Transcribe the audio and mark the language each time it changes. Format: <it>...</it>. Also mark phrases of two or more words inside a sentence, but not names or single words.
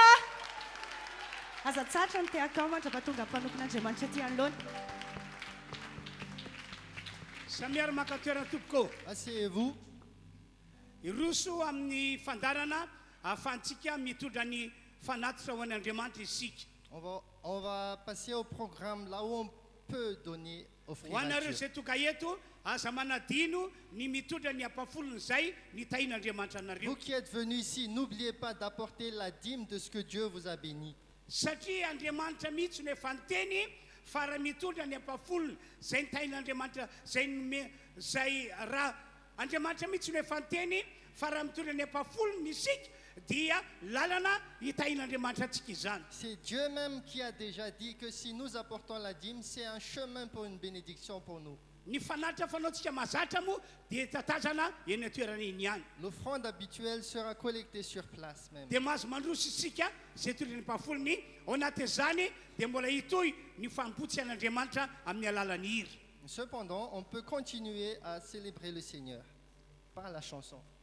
<mg>Azatsatra ny teako mandrapa tonga mpanompon'Andriamanitra ty anoloana. Samiary maka toerana tompoko.</mg> <fr>Asseyez-vous.</fr> <mg>Iroso amin'ny fandarana ahafahantsika mitondra ny fanatitra ho an'Andriamanitra isika.</mg> <fr>On va passer au programme là où on peut donner, offrir</fr> <mg>Ho</mg> <fr>à</fr> <mg>anareo</mg> <fr>Dieu.</fr> <mg>izay toga eto aza manadino ny mitondra ny ampafolony izay ny tahin'Andriamanitra anareo.</mg> <fr>Vous qui êtes venus ici, n'oubliez pas d'apporter la dîme de ce que Dieu vous a béni.</fr> <mg>Satria Andriamanitra mihitsy no efa niteny fa raha mitondra ny ampafolony izay ny tahin'Andriamanitra zay raha Andriamanitra mihitsy no efa niteny fa raha mitondra ny ampafolony isika dia lalana hitahin'Andriamanitra antsika izany.</mg> <fr>C'est Dieu même qui a déjà dit que si nous apportons la dîme, c'est un chemin pour une bénédiction pour nous.</fr> <mg>Ny fanatitra fanaontsika mazatra moa dia tatazana eny atoerana iny ihany.</mg> <fr>L'offrande habituelle sera collectée sur place même.</fr> <mg>Dia mahazo mandroso isika izay tondra ny mpafolony ao anatin'izany dia mbola hitohy ny fampotsy an'Andriamanitra amin'ny alalan'ny hira.</mg> <fr>Cependant, on peut continuer à célébrer le Seigneur par la chanson.</fr>